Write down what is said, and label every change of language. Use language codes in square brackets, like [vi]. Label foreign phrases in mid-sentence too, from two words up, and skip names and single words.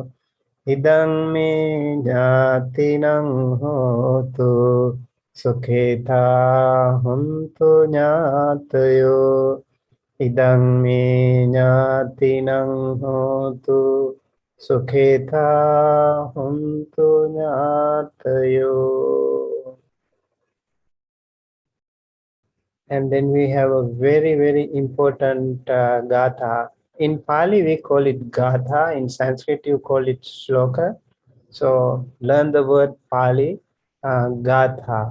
[pi] Idang me jnatinang hotu sukheta hontu jnatayo. Idang me jnatinang hotu sukheta hontu jnatayo. [en] And then we have a very, very important gatha. In Pali, we call it gatha. In Sanskrit, you call it shloka. So learn the word Pali, gatha.